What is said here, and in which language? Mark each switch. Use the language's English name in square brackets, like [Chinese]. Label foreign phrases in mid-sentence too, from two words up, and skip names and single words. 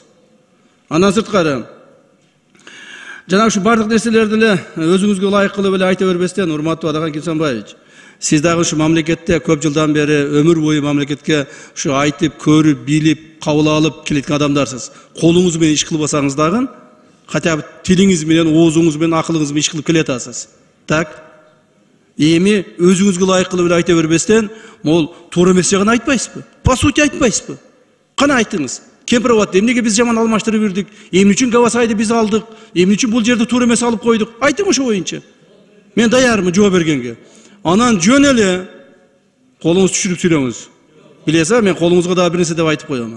[Kyrgyz] Андан сырткары жана ушу бардык нерселерди эле өзүңүзгө ылайык кылып эле айта бербестен, урматтуу Адакан Кимсанбаевич, сиз дагы ушу мамлекетте көп жылдан бери өмүр бою мамлекетке ушу айтып, көрүп, билип, кабыл алып келеткен адамдарсыз. Колуңуз менен иш кылбасаңыз дагы, [Russian] хотя бы [Kyrgyz] тилиңиз менен, оозуңуз менен, акылыңыз менен иш кылып келатасыз. Так? Эми өзүңүзгө ылайык кылып эле айта бербестен, могул туура эмес жагын айтпайсызбы? [Russian] По сути [Kyrgyz] айтпайсызбы? Кана айтыңыз. Кемпир абат, эмнеге биз жаман алмаштырып бирдик? Эмне үчүн Гавасайды биз алдык? Эмне үчүн бул жерди туура эмес алып койдук? Айтың ошо боюнча. Мен даярмын жооп бергенге. Анан жөн эле колуңузду түшүрүп сүйлөңүз. Билесиз, мен колуңузга дагы бир нерсе деп айтып коёмун.